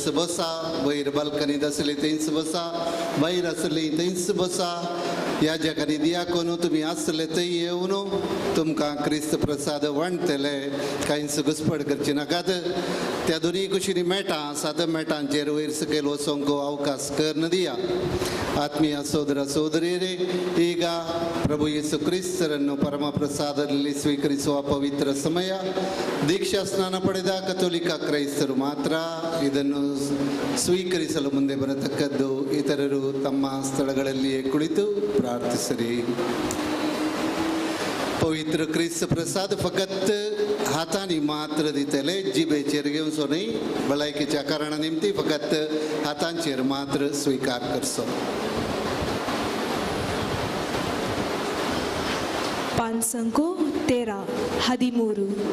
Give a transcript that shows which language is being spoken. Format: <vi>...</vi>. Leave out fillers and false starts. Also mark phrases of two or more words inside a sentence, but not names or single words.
<kok>बसा वयर बाल्कनीत आसले थंयच बसा भायर आसली थंयच बसा याजक आनी दियाकोन तुमी आसले थंय येवन तुमकां क्रिस्त प्रसाद वांटतले कांयच घुसपड करची नाकात त्या दोनी कुशीनी मेटां सात मेटांचेर वयर सकयल वचोंक अवकाश करन दिया</kok> <kn>ಆತ್ಮೀಯ ಸೋದರ ಸೋದರಿಯರೇ ಈಗ ಪ್ರಭು ಯೇಸು ಕ್ರಿಸ್ತರನ್ನು ಪರಮ ಪ್ರಸಾದದಲ್ಲಿ ಸ್ವೀಕರಿಸುವ ಪವಿತ್ರ ಸಮಯ ದೀಕ್ಷಾ ಸ್ನಾನ ಪಡೆದ ಕಥೋಲಿಕ ಕ್ರೈಸ್ತರು ಮಾತ್ರ ಇದನ್ನು ಸ್ವೀಕರಿಸಲು ಮುಂದೆ ಬರತಕ್ಕದ್ದು ಇತರರು ತಮ್ಮ ಸ್ಥಳಗಳಲ್ಲಿಯೇ ಕುಳಿತು ಪ್ರಾರ್ಥಿಸಿರಿ</kn> <kok>पवित्र ख्रिस्त प्रसाद फकत हातांनी मात्र दितले जिबेचेर घेवचो न्ही भलायकेच्या कारणा निमती फकत हातांचेर मात्र स्वीकार करचो पानसंको 13</kok>